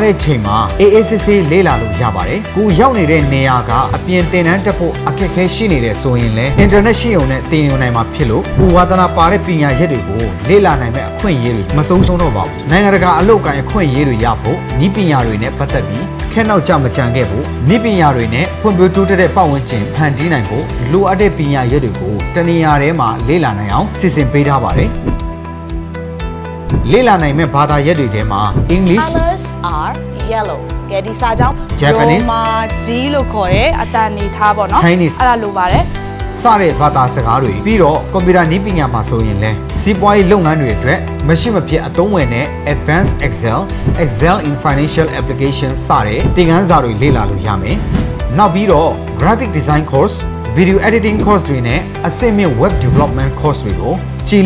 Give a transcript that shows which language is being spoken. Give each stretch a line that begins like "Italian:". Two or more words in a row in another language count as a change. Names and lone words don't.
Burmese: တဲ့ချိန်မှာအေးအေးဆေးဆေးလေ့လာလို့ရပါတယ်ကိုရောက်နေတဲ့နေရာကအပြင်သင်တန်းတက်ဖို့အခက်အခဲရှိနေတဲ့ဆိုရင်လည်းအင်တာနက်ရှိုံနဲ့သင်ယူနိုင်မှာဖြစ်လို့ကိုဝါသနာပါတဲ့ပညာရပ်တွေကိုလေ့လာနိုင်မဲ့အခွင့်အရေးတွေမဆုံးရှုံးတော့ပါဘူးနိုင်ငံတကာအလုပ်ကိုင်အခွင့်အရေးတွေရဖို့နည်းပညာတွေနဲ့ပတ်သက်ပြီးခဲနောက်ကြမကြံခဲ့ဖို့နည်းပညာတွေနဲ့ဖွံ့ဖြိုးတိုးတက်တဲ့ပတ်ဝန်းကျင်ဖန်တီးနိုင်ဖို့လိုအပ်တဲ့ပညာရပ်တွေကိုတနေရာထဲမှာလေ့လာနိုင်အောင်စီစဉ်ပေးထားပါတယ်လေ့လာနိုင်မဲ့ဘာသာရပ်တွေထဲမှာ English
English: colors are yellow
Burmese: ကဲဒီစာကြောင်း Japanese မာကြီးလို့ခေါ်တယ်အတန်နေထားပေါ့နော် Chinese အဲ့ဒါလိုပါတယ် စတဲ့ဘာသာစကားတွေပြီးတော့ကွန်ပျူတာနည်းပညာမှာဆိုရင်လည်းစီးပွားရေးလုပ်ငန်းတွေအတွက်မရှိမဖြစ်အသုံးဝင်တဲ့ Advanced Excel in Financial Applications စတဲ့သင်ခန်းစာတွေလေ့လာလို့ရမယ်နောက်ပြီးတော့
English: Graphic Design Course Video Editing Course
Burmese: တွေနဲ့အဆင့်မြင့်
English: Web Development Course
Burmese: တွေကိုကြည်လ